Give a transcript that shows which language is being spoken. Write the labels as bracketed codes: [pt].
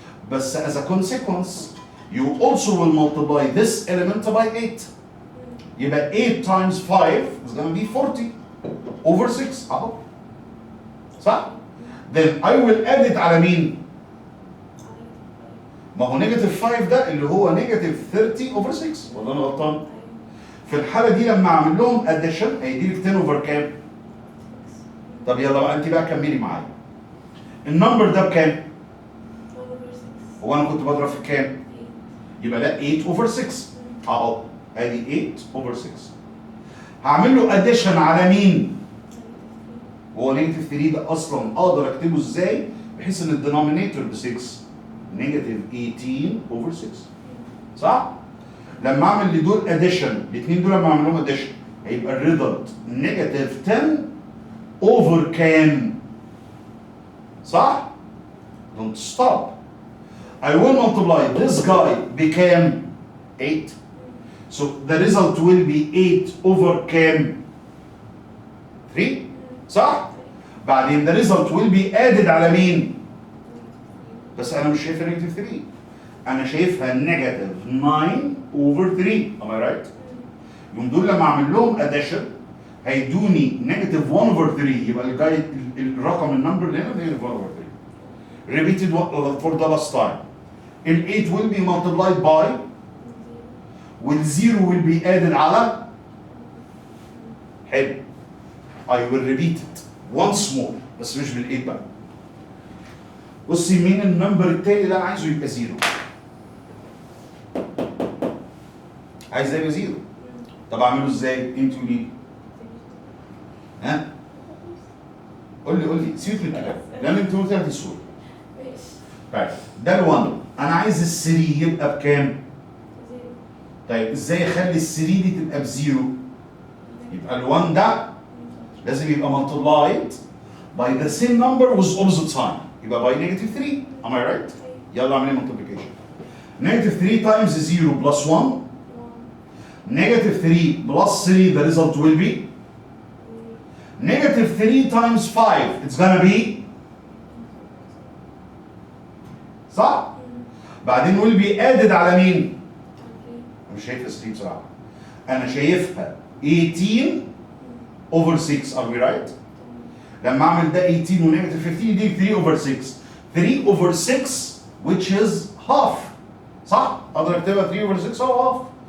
[en] بس as a consequence you also will multiply this element by 8. يبقى 8 times 5 is gonna be 40 over 6 اهو. [ar] صح؟ [en] Then I will add it [ar] على مين؟ ما هو نيجاتيف 5 ده اللي هو نيجاتيف 30 over 6 ولا انا غلطان؟ في الحالة دي لما اعمل لهم addition هيدي لك 10 over كام؟ طب يلا بقى انت بقى كملي معايا. النمبر ده بكام؟ هو انا كنت بضرب في كام؟ يبقى ده 8 over 6 اهو ادي 8 over 6. هعمل له addition على مين؟ هو نيجاتيف 3 ده اصلا اقدر اكتبه ازاي بحيث ان الدينومينيتور ب 6 نيجاتيف 18 over 6 صح؟ لما اعمل لدول addition الاثنين دول لما اعمل لهم addition هيبقى الريزلت نيجاتيف 10 over كام؟ صح؟ [en] Don't stop. I will multiply this guy بكام؟ 8. So the result will be 8 over كام؟ 3 صح؟ [ar] بعدين [en] the result will be added [ar] على مين؟ بس أنا مش شايفها نيجاتيف [en] 3. [ar] أنا شايفها نيجاتيف 9 over 3. [en] Am I right؟ [ar] يوم دول لما أعمل لهم addition هيدوني نيجاتيف 1 over 3 يبقى الجاي الرقم النمبر اللي هنا نيجاتيف 1 over 3. [en] Repeated for the last time. ال 8 will be multiplied by وال 0 will be added [ar] على حلو. [en] I will repeat it once more [ar] بس مش بال 8 بقى. بصي مين النمبر التاني اللي انا عايزه يبقى 0؟ عايز يبقى 0. طب اعمله ازاي؟ انت قولي لي. ها؟ قول لي سيبك من الكلام لان انت قلت لي الصوره. طيب ده ال 1 انا عايز ال 3 يبقى بكام؟ طيب ازاي اخلي ال 3 دي تبقى بزيرو؟ يبقى ال 1 ده لازم يبقى [en] multiplied by the same number with opposite sign [ar] يبقى [en] by negative 3. Am I right؟ [ar] يلا اعمل [en] multiplication. Negative 3 times 0 plus 1 negative 3 plus 3 the result will be Negative 3 times 5 it's gonna be [ar] صح؟ بعدين [en] will be added [ar] على مين؟ مش شايفها 3 بصراحة. أنا شايفها 18 over 6 [en] are we right؟ [ar] لما أعمل ده 18 ونيجاتيف 15 يديك 3 over 6. [en] 3 over 6 which is half. [ar] صح؟ أقدر أكتبها 3 over 6 أو half.